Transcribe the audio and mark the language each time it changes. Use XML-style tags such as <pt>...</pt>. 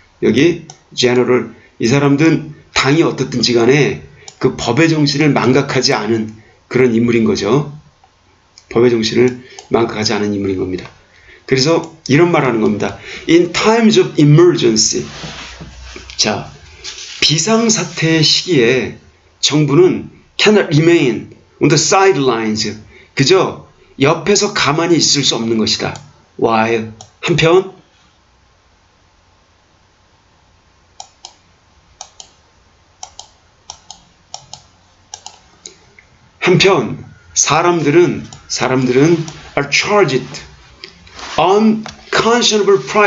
<ko>여기 제너럴, 이 사람들은 당이 어떻든지 간에 그 법의 정신을 망각하지 않은 그런 인물인 거죠. 법의 정신을 망각하지 않은 인물인 겁니다. 그래서 이런 말 하는 겁니다.</ko> <en>In times of emergency.</en> <ko>자, 비상사태의 시기에 정부는</ko> <en>cannot remain on the sidelines.</en> <ko>그저 옆에서 가만히 있을 수 없는 것이다.</ko> <en>While</en> <ko>한편 사람들은</ko> <en>are charged unconscionable</en>